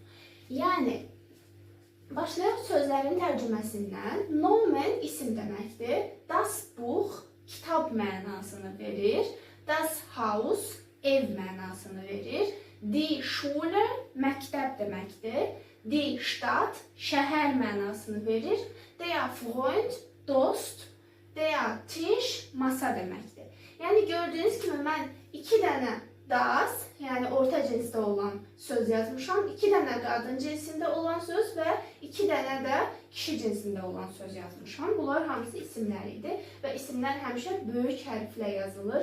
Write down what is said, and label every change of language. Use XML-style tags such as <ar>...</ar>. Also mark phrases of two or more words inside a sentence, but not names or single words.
<az>Yəni, başlayaq sözlərin tərcüməsindən. Nomen isim deməkdir.</az> <de>Das Buch</de> <az>kitab mənasını verir.</az> <de>Das Haus</de> <az>ev mənasını verir.</az> <de>Die Schule</de> <az>məktəb deməkdir.</az> <de>Die Stadt</de> <az>şəhər mənasını verir.</az> <de>Der Freund</de> <az>dost.</az> <de>Der Tisch</de> <az>masa deməkdir. Yəni gördüyünüz kimi mən 2 dənə das, yəni orta cinsdə olan söz yazmışam. 2 dənə qadın cinsində olan söz və 2 dənə də kişi cinsində olan söz yazmışam. Bunlar hamısı isimlər idi və isimlər həmişə böyük hərflə yazılır.</az>